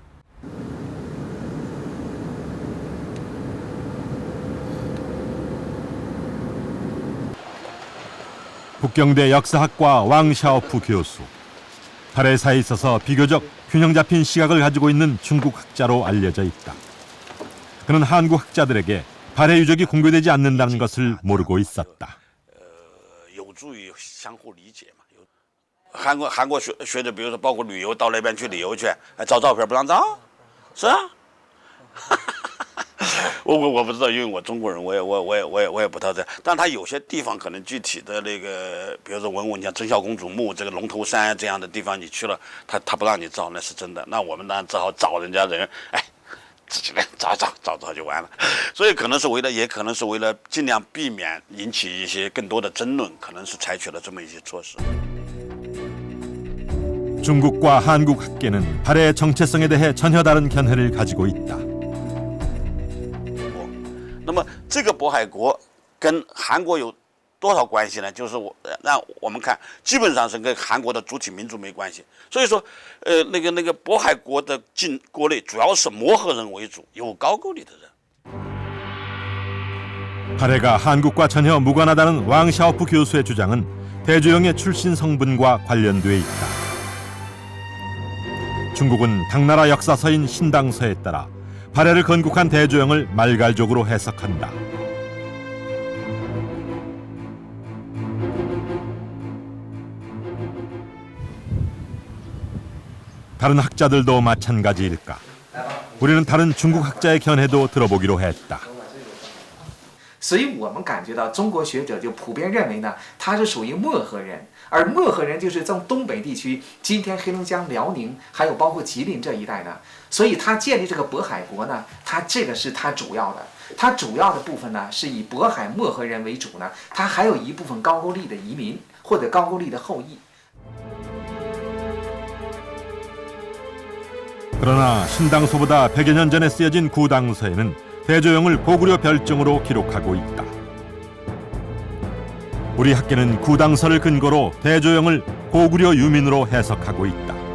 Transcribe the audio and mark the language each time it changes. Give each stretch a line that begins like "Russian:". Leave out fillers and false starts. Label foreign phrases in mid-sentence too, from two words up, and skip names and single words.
Korean: 북경대 역사학과 왕샤오프 교수. 발해사에 있어서 비교적 균형 잡힌 시각을 가지고 있는 중국 학자로 알려져 있다. 그는 한국 학자들에게 발해 유적이 공개되지 않는다는 것을 모르고 있었다.
Chinese: 有助于相互理解嘛。韩国学者，比如说包括旅游到那边去旅游去，照照片不让照，是啊。我不知道，因为我中国人，我也不知道这。但他有些地方可能具体的那个，比如说文物，你像真孝公主墓这个龙头山这样的地方，你去了，他不让你照，那是真的。那我们当然只好找人家人，自己来找就完了。所以可能是为了，也可能是为了尽量避免引起一些更多的争论，可能是采取了这么一些措施。
Korean: 중국과 한국 학계는 발해의 정체성에 대해 전혀 다른 견해를 가지고 있다.
Chinese: 那么这个渤海国跟韩国有多少关系呢？就是让我们看，基本上是跟韩国的主体民族没关系。所以说，那个渤海国的国内主要是摩诃人为主，有高句丽的人。
Korean: 발해가 한국과 전혀 무관하다는 왕샤오프 교수의 주장은 대조영의 출신 성분과 관련돼 있다. 중국은 당나라 역사서인 신당서에 따라 발해를 건국한 대조영을 말갈족으로 해석한다. 다른 학자들도 마찬가지일까? 우리는 다른 중국 학자의 견해도 들어보기로 했다.
Chinese: 所以我们感觉到中国学者就普遍认为呢，他是属于漠河人，而漠河人就是从东北地区，今天黑龙江、辽宁，还有包括吉林这一带的，所以他建立这个渤海国呢，他这个是他主要的，他主要的部分呢是以渤海漠河人为主呢，他还有一部分高句丽的移民或者高句丽的后裔。
Korean: 그러나 신당서보다 100여 년 전에 쓰여진 구당서에는 대조영을 고구려 별정으로 기록하고 있다. 우리 학계는 구당서를 근거로 대조영을 고구려 유민으로 해석하고 있다.